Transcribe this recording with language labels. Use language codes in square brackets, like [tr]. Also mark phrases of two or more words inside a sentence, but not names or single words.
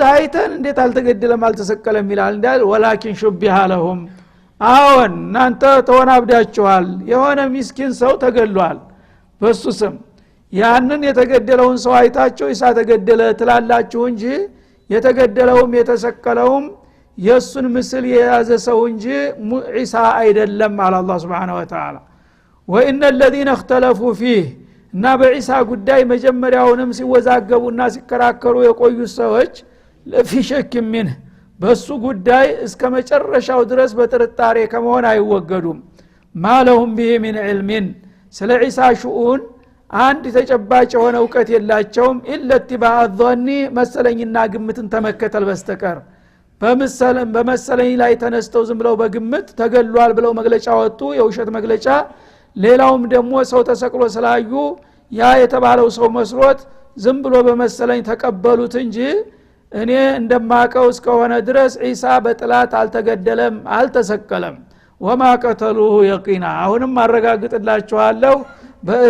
[am] አይተን እንዴት አልተገደለም አልተሰቀለም ይላል እንዳል [ar] ولكن شبه لهم [am] አዎን እናንተ ተወናብዳችኋል የሆነ ምስኪን ሰው ተገድሏል በሱ ስም ያንን የተገደለውን ሰው አይታችሁ ኢሳ ተገደለ ትላላችሁ እንጂ የተገደለውም የተሰቀለውም የሱን ምስል የያዘ ሰው እንጂ ኢሳ አይደለም አለ አላህ [ar] سبحانه وتعالى [am] ወኢነ [ar] الذين اختلفوا فيه [am] እና በኢሳ ጉዳይ መጀመሪያውንም ሲወዛገቡና ሲከራከሩ የቆዩ ሰዎች [ar] لفي شك منه [am] በሱ ጉዳይ እስከ መጨረሻው ድረስ በጥርጣሬ ከመሆን አይወገዱም ማለሁም [ar] به من علم [am] ስለ ኢሳ ሹኡን አንድ ተጨባጭ የሆነ ዕውቀት የላቸውም [ar] إلا اتباع [am] الظن መሰለኝና ግምትን ተመከተል በስተቀር በመሰለኝ ላይ ተነስተው ዝም ብለው በግምት ተገሏል ብለው መግለጫ ወጡ የውሸት መግለጫ ሌላውም ደግሞ ሰው ተሰቅሎ ስላዩ ያ የተባለው ሰው መስሎት ዝም ብሎ በመሰለኝ ተቀበሉት እንጂ እኔ እንደማቀው እስከሆነ ድረስ ኢሳ በጥላት አልተገደለም አልተሰቀለም [ar] وما قتلوه يقينا [am] አሁንም አረጋግጥላችኋለሁ በእርግጥ